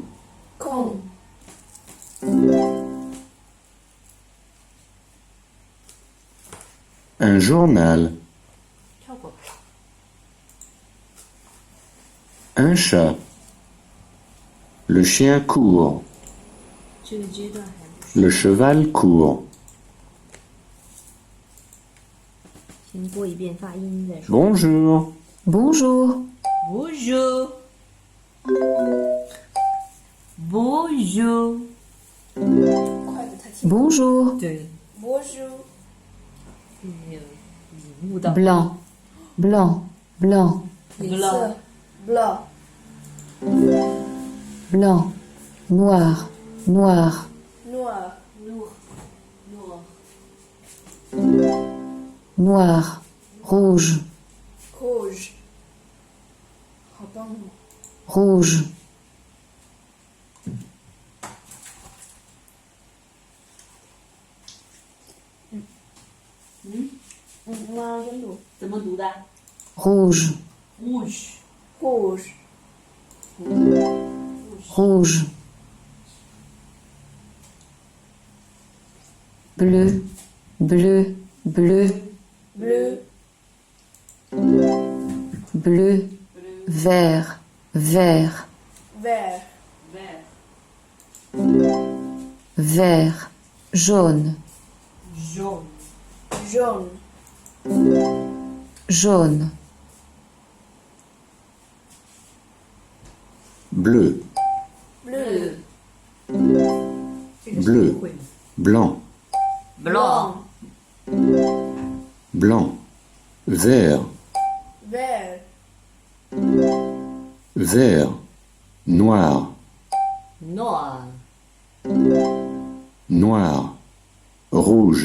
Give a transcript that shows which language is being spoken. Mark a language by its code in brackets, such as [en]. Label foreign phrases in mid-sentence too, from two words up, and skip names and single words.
[fr] Con. un journal, [zh] 跳过。 [fr] un chat, Le chien court. [zh] 这个阶段还不是。 [fr] Le cheval court. [zh] 先播一遍发音再说。 [fr] Bonjour. Bonjour. Bonjour. Bonjour. [zh] 快的太轻。 [fr] Bonjour. [zh] 对， [fr] Bonjour. [zh] 没有领悟到。 [fr] Blanc. Blanc. Blanc. [zh] 颜色 blanc, [fr] Blanc. Noir. Noir. noir, Noir. Rouge. rouge. [zh] 好棒哦！ [fr] Rouge. [zh] 妈妈跟读怎么读的 [fr] Rouge. ？Rouge. rouge, Rouge. Bleu. Bleu. Bleu. bleu, Bleu. Vert. Vert. vert, Vert. Jaune. Jaune. jaune, Jaune. Bleu. bleu, [zh] 这个 [fr] Bleu. [zh] 是会吗 [fr] Blanc. Blanc. Blanc. Vert. vert, Vert. Noir. Noir. Noir. Rouge.